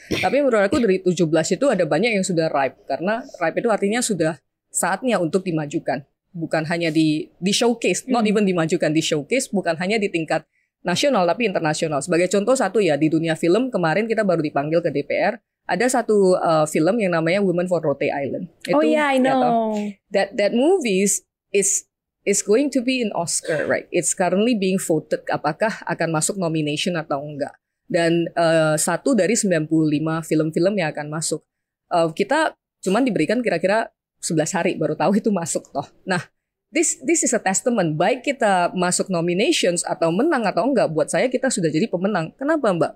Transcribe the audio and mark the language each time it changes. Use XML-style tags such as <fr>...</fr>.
<id>Tapi menurut aku dari 17 itu ada banyak yang sudah ripe. Karena ripe itu artinya sudah saatnya untuk dimajukan. Bukan hanya di showcase,</id> <en>not even</en> <id>dimajukan, di showcase bukan hanya di tingkat nasional tapi internasional. Sebagai contoh satu ya, di dunia film kemarin kita baru dipanggil ke DPR. Ada satu film yang namanya Women for Rote Island. Itu,</id> <en>I know. That movies is going to be an Oscar, right? It's currently being voted</en> <id>apakah akan masuk nomination atau enggak. Dan 1 dari 95 film-film yang akan masuk. Kita cuman diberikan kira-kira 11 hari baru tahu itu masuk toh. Nah,</id> <en>This is a testament.</en> <id>Baik kita masuk nominations atau menang atau enggak, buat saya kita sudah jadi pemenang. Kenapa Mbak?</id>